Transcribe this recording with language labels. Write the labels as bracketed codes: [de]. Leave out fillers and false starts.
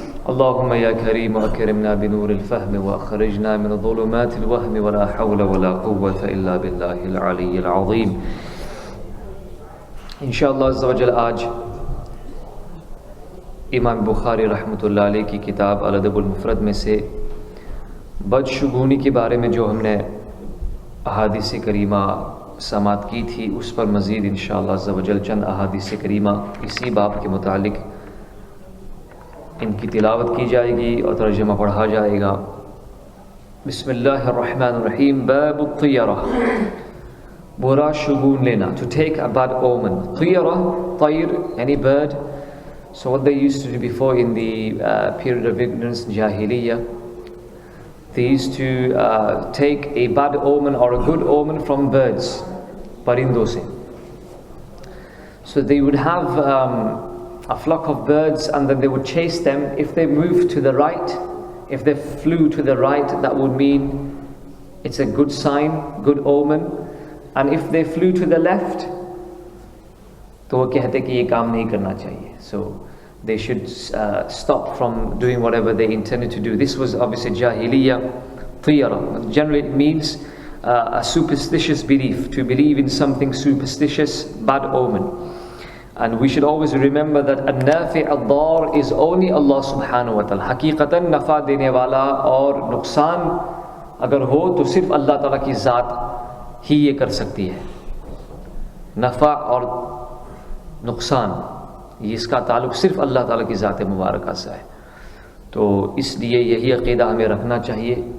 [ar] اللهم يا كريم أكرمنا بنور الفهم وأخرجنا من ظلمات الوهم ولا حول ولا قوة إلا بالله العلي العظيم. [ur] انشاءاللہ عز و جل آج امام بخاری رحمۃ اللہ علیہ کی کتاب الادب المفرد میں سے بدشگونی کے بارے میں جو ہم نے احادیث کریمہ سماعت کی تھی اس پر مزید انشاءاللہ عز و جل چند احادیث کریمہ اسی باب کے متعلق ان کی تلاوت کی جائے گی اور ترجمہ پڑھا جائے گا. بسم اللہ الرحمن الرحیم. باب الطیرہ، برا شگون لینا. [en] To take a bad omen. [ur] طیرہ، طیر یعنی bird. [en] So what they used to do before in the period of ignorance, Jahiliyyah, they used to take a bad omen or a good omen from birds, [ur] پرندوں سے. [en] So they would have a flock of birds and then they would chase them. If they moved to the right, if they flew to the right, that would mean it's a good sign, good omen. And if they flew to the left, [ur] تو وہ کہتے کہ یہ کام نہیں کرنا چاہیے. [en] So they should stop from doing whatever they intended to do. This was obviously Jahiliyyah. Tiyara generally it means a superstitious belief, to believe in something superstitious, bad omen. And we should always remember that النافع الضار is only Allah subhanahu wa ta'ala. [ur] حقیقتاً نفع دینے والا اور نقصان اگر ہو تو صرف اللہ تعالیٰ کی ذات ہی یہ کر سکتی ہے. نفع اور نقصان اس کا تعلق صرف اللہ تعالیٰ کی ذات مبارکہ سے ہے. تو اس لیے یہی عقیدہ ہمیں رکھنا چاہیے.